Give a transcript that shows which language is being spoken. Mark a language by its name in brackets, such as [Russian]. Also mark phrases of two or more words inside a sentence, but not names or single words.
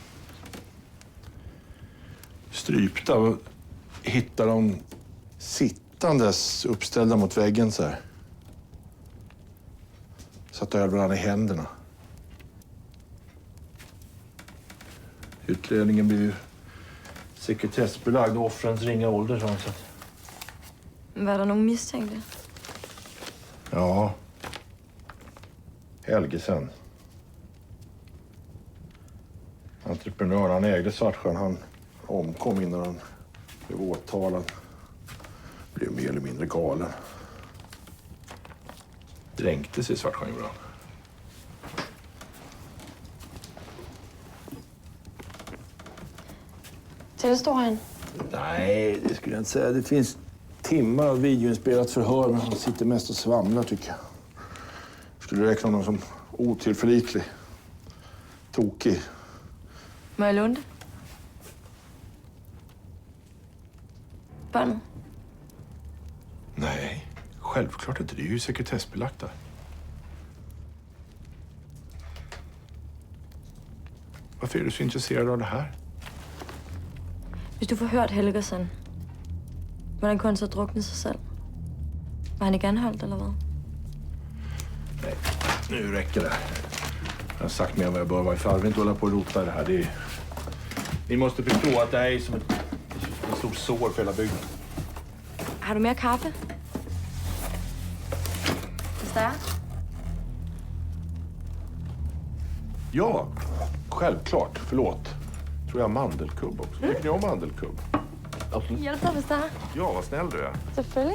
[Swedish] Strypta och hittade dem sittandes uppställda mot väggen så här. Satt och höll varandra i händerna. Utredningen blir ju sekretessbelagd och offrens ringa ålder. Så att... [Danish] Var der nogen mistænkte? Ja. Helgesen. [Swedish] Entreprenören, han ägde Svartsjön. Han omkom innan han blev åtalad. Blev mer eller mindre galen. Dränkte sig i Svartsjön gjorde han. Tillstår han? Nej, det skulle jag inte säga. Det finns timmar av videoinspelat förhör, men han sitter mest och svamlar tycker jag. Skulle räkna honom som otillförlitlig. Tokig. [Danish] Må jeg låne det? Båndet? [Swedish] Nej, självklart inte. Det är ju sekretessbelagt där. Varför är du så intresserad av det här? [Danish] Hvis du får hørt Helgersen, hvordan kunne han så drukne sig selv? Var han ikke anholdt, eller hvad? [Swedish] Nej, nu räcker det. Jag har sagt mer än vad jag bör vara. Jag vill inte hålla på och rota det här. Det är... Ni måste förstå att det här är som ett stort sår för hela bygden. [Danish] Har du mere kaffe? Hvis der er? [Swedish] Ja, självklart. Förlåt. Tror jag har mandelkubb också. Tycker ni om mandelkubb? Absolut. Hjälp dig, [Danish] hvis der er. [Swedish] Ja, vad snäll du är. [Danish] Selvfølgelig.